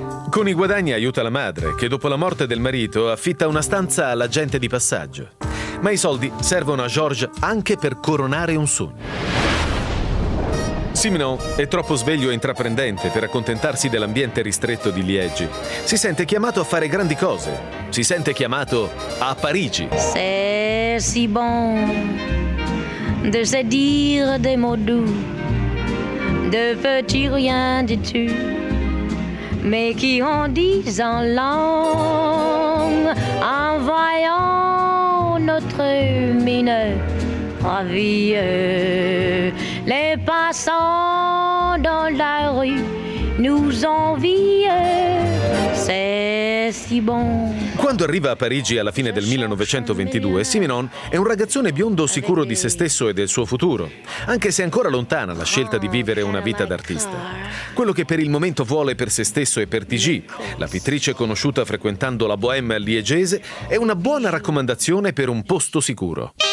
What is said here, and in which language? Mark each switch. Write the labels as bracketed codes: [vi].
[it] Con i guadagni aiuta la madre, che dopo la morte del marito affitta una stanza alla gente di passaggio. Ma i soldi servono a Georges anche per coronare un sogno. Simenon è troppo sveglio e intraprendente per accontentarsi dell'ambiente ristretto di Liegi. Si sente chiamato a fare grandi cose. Si sente chiamato a Parigi. [fr] C'est si bon de se dire des mots doux, de petit rien de tu, mais qui en disant long, en voyant notre mine ravie. Les passants dans la rue nous envient, c'est si bon. [it] Quando arriva a Parigi alla fine del 1922, Simenon è un ragazzone biondo sicuro di se stesso e del suo futuro, anche se ancora lontana la scelta di vivere una vita d'artista. Quello che per il momento vuole per se stesso e per Tigi, la pittrice conosciuta frequentando la bohème liegese, è una buona raccomandazione per un posto sicuro.